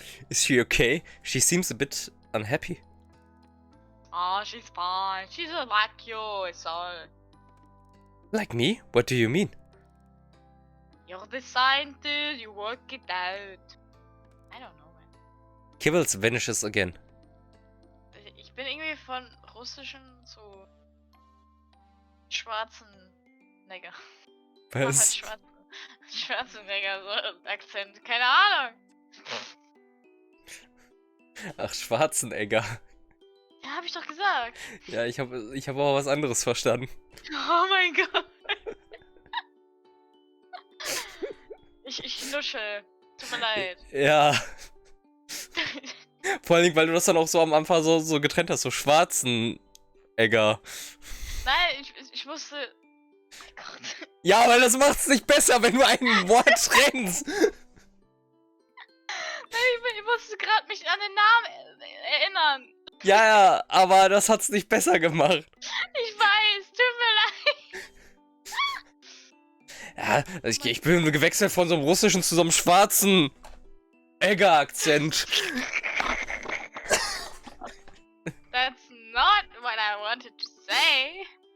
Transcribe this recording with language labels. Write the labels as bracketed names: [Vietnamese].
[English] Is she okay? She seems a bit unhappy. Ah, she's fine. She's like you, it's all. Like me? What do you mean? You're the scientist, you work it out. I don't know, man. Kibbles vanishes again. [German] Ich bin irgendwie von russischen zu schwarzen Neger. Was? Schwarzenegger, so Akzent. Keine Ahnung. Ach, Schwarzenegger. Ja, hab ich doch gesagt. Ja, ich hab auch was anderes verstanden. Oh mein Gott. Ich nuschel. Tut mir leid. Ja. Vor allen Dingen, weil du das dann auch so am Anfang so getrennt hast, so Schwarzenegger. Nein, ich musste... Oh mein Gott. Ja, aber das macht's nicht besser, wenn du ein Wort trennst. Ich musste gerade mich an den Namen erinnern. Ja, aber das hat's nicht besser gemacht. Ich weiß, tut mir leid. Ja, ich bin gewechselt von so einem russischen zu so einem schwarzen Egger-Akzent. [English] That's not what I wanted to say.